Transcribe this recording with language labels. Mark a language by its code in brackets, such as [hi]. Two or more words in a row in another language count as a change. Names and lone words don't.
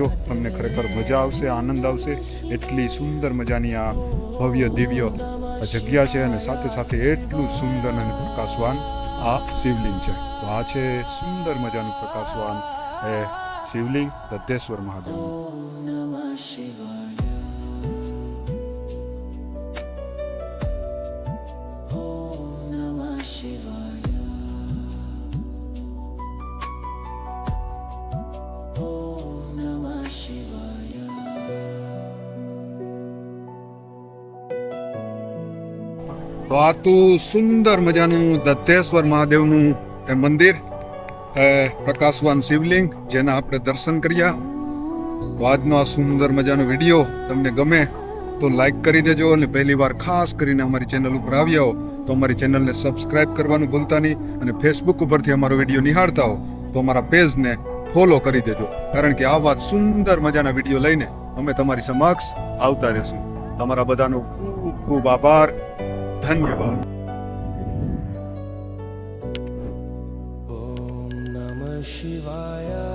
[gu] તમને ખરેખર મજા આવશે, આનંદ આવશે. એટલી સુંદર મજાની આ ભવ્ય દિવ્ય આ જગ્યા છે, અને સાથે સાથે એટલું સુંદર અને પ્રકાશવાન આ શિવલિંગ છે. તો આ છે સુંદર મજાનું પ્રકાશવાન એ શિવલિંગ દત્તેશ્વર મહાદેવનું. [sa] ॐ नमः शिवाय। ॐ नमः शिवाय. ॐ नमः शिवाय. [gu] તો આ તો સુંદર મજાનું દત્તેશ્વર મહાદેવનું એ મંદિર, પ્રકાશવાન શિવલિંગ, જેના આપણે દર્શન કર્યા. તો આજનો આ સુંદર મજાનો વિડીયો તમને ગમે તો લાઈક કરી દેજો, અને પહેલી વાર ખાસ કરીને અમારી ચેનલ ઉપર આવ્યા હો તો અમારી ચેનલને સબસ્ક્રાઇબ કરવાનું ભૂલતા નહીં. અને ફેસબુક ઉપરથી અમારો વિડીયો નિહાળતા હો તો અમારા પેજને ફોલો કરી દેજો, કારણ કે આવા સુંદર મજાના વિડીયો લઈને અમે તમારી સમક્ષ આવતા રહેશું. તમારા બધાનો ખૂબ ખૂબ આભાર. ધન્યવાદ. [sa] ॐ नमः शिवाय